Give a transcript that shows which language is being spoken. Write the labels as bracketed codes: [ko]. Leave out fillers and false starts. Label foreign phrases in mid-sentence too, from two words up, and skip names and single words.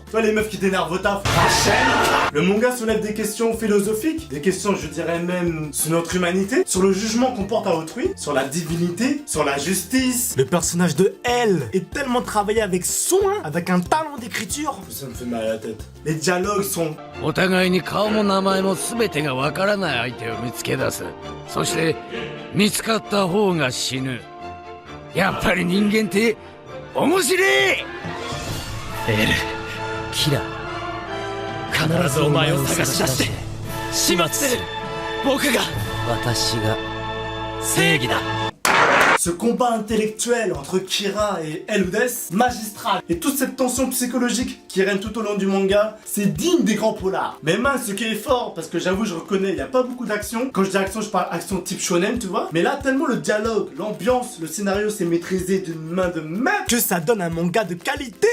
[fr] Toi les meufs qui t'énervent au taf, Rachel. Le manga soulève des questions philosophiques, des questions je dirais même sur notre humanité, sur le jugement qu'on porte à autrui, sur la divinité, sur la justice. Le personnage de Elle est tellement travaillé avec soin, avec un talent d'écriture, que ça me fait mal à la tête. Les dialogues sont... [ja] お互いに顔も名前も全てがわからない相手を見つけ出す。そして見つかった方が死ぬ。やっぱり人間って面白い。エル、キラ、必ずお前を探し出して始末する。僕が、私が正義だ。 [fr] Ce combat intellectuel entre Kira et Eludes, magistral. Et toute cette tension psychologique qui règne tout au long du manga, c'est digne des grands polars. Mais mince, ce qui est fort, parce que j'avoue, je reconnais, il n'y a pas beaucoup d'action. Quand je dis action, je parle action type shonen, tu vois. Mais là, tellement le dialogue, l'ambiance, le scénario s'est maîtrisé d'une main de maître que ça donne un manga de qualité.